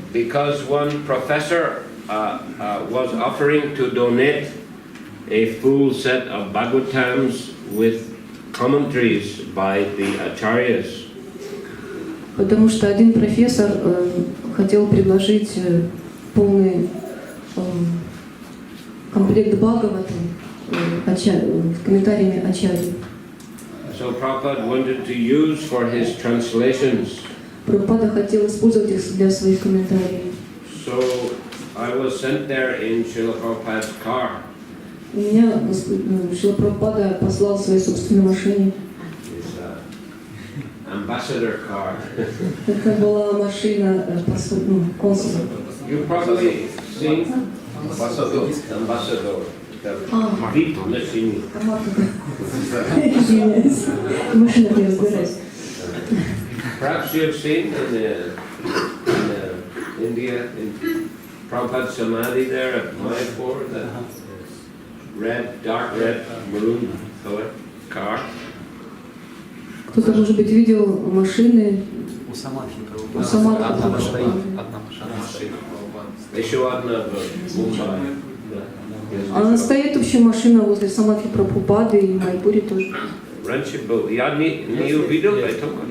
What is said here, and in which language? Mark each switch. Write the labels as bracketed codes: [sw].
[en] Because one professor was offering to donate a full set of Bhagavatams with commentaries by the acharyas. [ru] Потому что один профессор хотел предложить полный комплект Бхагаватам с комментариями ачарьи. [en] So Prabhupada wanted to use for his translations. [ru] Прабхупада хотел использовать их для своих комментариев. [en] So I was sent there in Srila Prabhupada's car. [ru] Меня Шрила Прабхупада послал в своей собственной машине. [en] Ambassador car. [ru] Это была машина консула. [en] You probably seen ambassador. Deep machine. [ru] Извиняюсь. Машина не разбираюсь. [en] Perhaps you have seen in India, in Prabhupada's Samadhi there at Mayapur, the red, dark red, maroon color car. [ru] Кто-то, может быть, видел машины У Самадхи у Самадхи. одна машина. Еще одна в Мумбаи. Она стоит вообще машина возле Самадхи Прабхупады и Майпури тоже. Раньше был. Я не увидел этого.